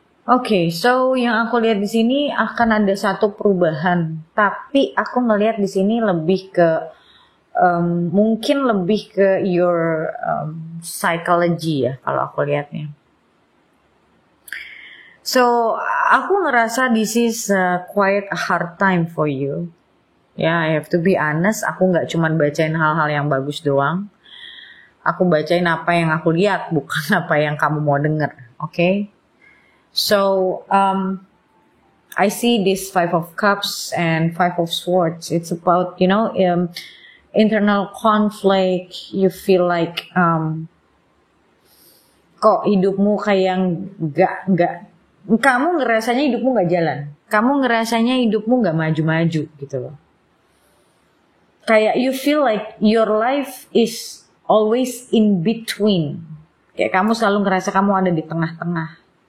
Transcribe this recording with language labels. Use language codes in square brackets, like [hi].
[id] Oke, so yang aku lihat di sini akan ada satu perubahan, tapi aku ngelihat di sini lebih ke mungkin lebih ke [en] your psychology [id] ya kalau aku lihatnya. [en] So [id] aku ngerasa [en] this is quite a hard time for you. [id] Ya, [en] I have to be honest, [id] aku nggak cuma bacain hal-hal yang bagus doang. Aku bacain apa yang aku lihat, bukan apa yang kamu mau denger, oke? [en] So, I see this Five of Cups and Five of Swords. It's about, internal conflict. You feel like, [id] kok hidupmu kayak nggak, kamu ngerasanya hidupmu nggak jalan. Kamu ngerasanya hidupmu nggak maju-maju gitu loh. [en] Kayak you feel like your life is always in between. [id] Kayak kamu selalu ngerasa kamu ada di tengah-tengah.